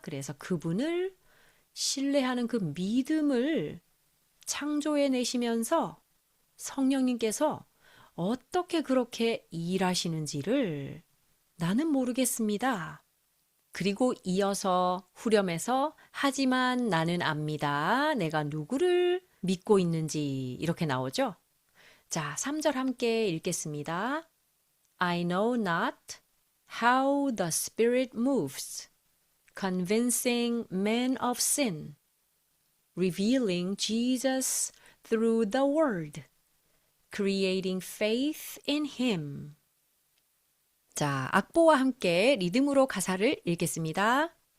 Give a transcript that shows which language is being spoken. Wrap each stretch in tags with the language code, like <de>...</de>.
<ko>그래서 그분을 신뢰하는 그 믿음을 창조해 내시면서 성령님께서 어떻게 그렇게 일하시는지를 나는 모르겠습니다. 그리고 이어서 후렴에서 하지만 나는 압니다. 내가 누구를 믿고 있는지 이렇게 나오죠. 자, 3절 함께 읽겠습니다.</ko> <en>I know not how the Spirit moves, convincing men of sin, revealing Jesus through the Word, creating faith in Him.</en> <ko>자, 악보와 함께 리듬으로 가사를 읽겠습니다.</ko>